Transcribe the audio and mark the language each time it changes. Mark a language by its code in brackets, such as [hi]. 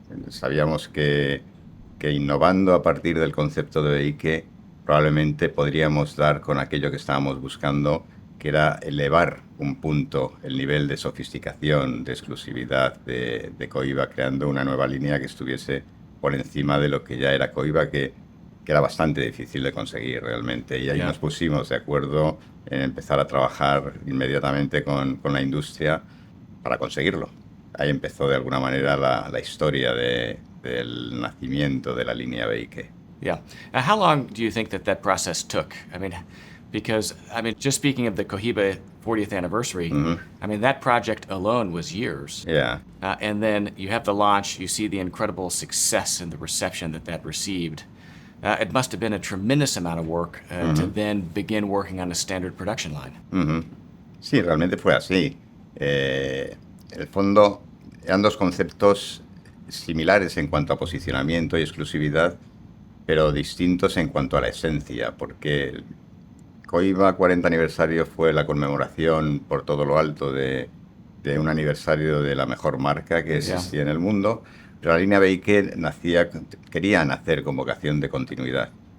[es] Sabíamos que innovando a partir del concepto de Bejique probablemente podríamos dar con aquello que estábamos buscando, que era elevar un punto el nivel de sofisticación, de exclusividad de Cohiba, creando una nueva línea que estuviese por encima de lo que ya era Cohiba, que era bastante difícil de conseguir realmente. Y ahí nos pusimos de acuerdo en empezar a trabajar inmediatamente con la industria para conseguirlo. Ahí empezó de alguna manera la historia del nacimiento de la línea Bejique. [en] Yeah. How long do you think that process took? I mean, because, just speaking of the Cohiba 40th anniversary, I mean, that project alone was years. Yeah. And then you have the launch, you see the incredible success and the reception that received. It must have been a tremendous amount of work to then begin working on a standard production line. [es] Sí, realmente fue así. En el fondo, eran dos conceptos similares en cuanto a posicionamiento y exclusividad, pero distintos en cuanto a la esencia, porque Cohiba 40 aniversario fue la conmemoración por todo lo alto de un aniversario de la mejor marca que existía en el mundo, pero la línea Bejique quería nacer con vocación de continuidad.